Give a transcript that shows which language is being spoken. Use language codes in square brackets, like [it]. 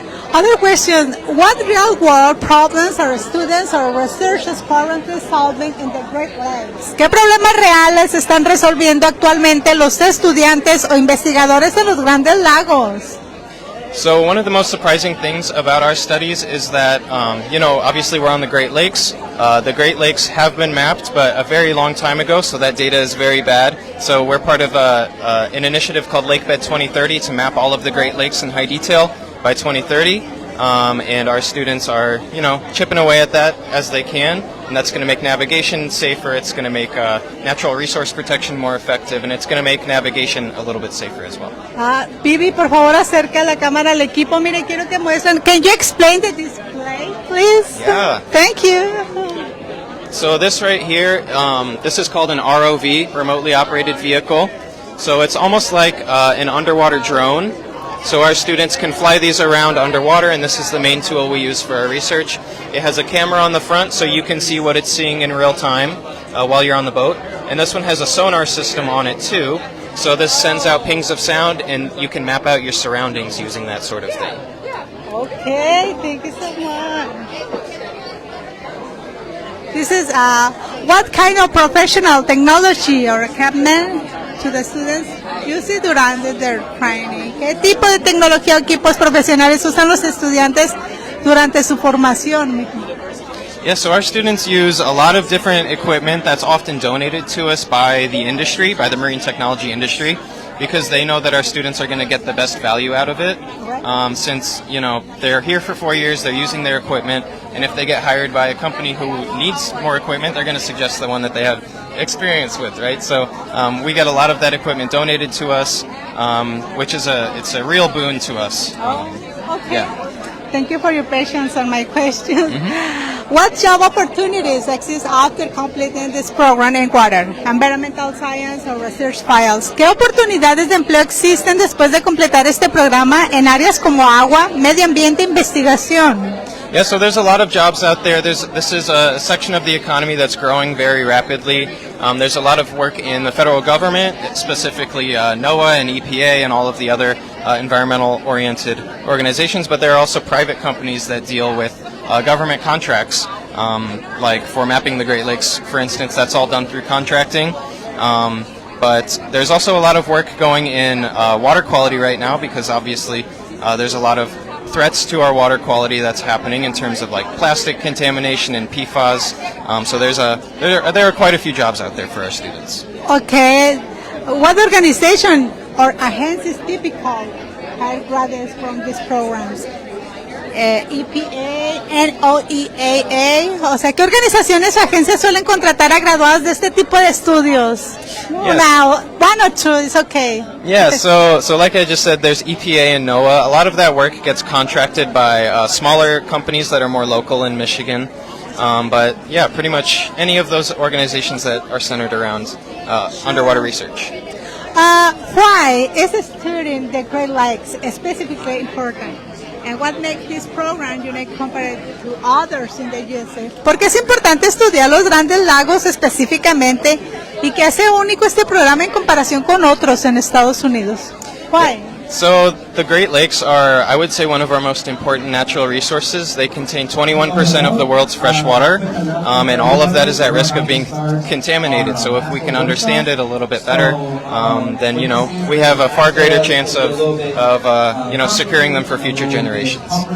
[en] Other question, what real-world problems are students or researchers currently solving in the Great Lakes? [es] ¿Qué problemas reales están resolviendo actualmente los estudiantes o investigadores de los Grandes Lagos? [en] So one of the most surprising things about our studies is that, obviously we're on the Great Lakes. The Great Lakes have been mapped, but a very long time ago, so that data is very bad. So we're part of an initiative called Lakebed 2030 to map all of the Great Lakes in high detail by 2030. And our students are, chipping away at that as they can. and that's going to make navigation safer. It's going to make natural resource protection more effective, and it's going to make navigation a little bit safer as well. [es] Vivi, por favor, acerca la cámara al equipo. Mire, quiero que muestren. [en] Can you explain the display, please? Yeah. Thank you. So this right here, this is called an ROV, remotely operated vehicle. So it's almost like an underwater drone. So our students can fly these around underwater, and this is the main tool we use for our research. It has a camera on the front so you can see what it's seeing in real time while you're on the boat. And this one has a sonar system on it too. So this sends out pings of sound, and you can map out your surroundings using that sort of thing. Okay, thank you so much. This is what kind of professional technology or equipment to the students use it durante their training. [es] ¿Qué tipo de tecnología o equipos profesionales usan los estudiantes durante su formación? [en] Yeah, so our students use a lot of different equipment that's often donated to us by the industry, by the marine technology industry, because they know that our students are going to get the best value out of it. Since, you know, they're here for 4 years, they're using their equipment, and if they get hired by a company who needs more equipment, they're going to suggest the one that they have experience with, right? So we get a lot of that equipment donated to us, which is it's a real boon to us. Okay. Yeah. Thank you for your patience on my question. What job opportunities exist after completing this program in water, environmental science or research files? [es] ¿Qué oportunidades de empleo existen después de completar este programa en áreas como agua, medio ambiente e investigación? [en] Yeah, so there's a lot of jobs out there. This is a section of the economy that's growing very rapidly. There's a lot of work in the federal government, specifically NOAA and EPA and all of the other environmental-oriented organizations, but there are also private companies that deal with government contracts, like for mapping the Great Lakes, for instance. That's all done through contracting. But there's also a lot of work going in water quality right now, because obviously there's a lot of threats to our water quality that's happening in terms of like plastic contamination and PFAS. So there are quite a few jobs out there for our students. Okay. What organization or agencies typical hire graduates from these programs? [es] EPA, NOEAA, o sea, ¿qué organizaciones o agencias suelen contratar a graduados de este tipo de estudios? [en] Yes. Now, one or two is okay. Yeah, so like I just said, there's EPA and NOAA. A lot of that work gets contracted by smaller companies that are more local in Michigan. But yeah, pretty much any of those organizations that are centered around underwater research. Why is studying the Great Lakes specifically important? And what makes this program unique compared to others in the USA? [es] ¿Por qué es importante estudiar los grandes lagos específicamente y qué hace único este programa en comparación con otros en Estados Unidos? [en] Why? So the Great Lakes are, I would say, one of our most important natural resources. They contain 21% of the world's fresh water, and all of that is at risk of being contaminated. So if we can understand it a little bit better, then, you know, we have a far greater chance of you know, securing them for future generations.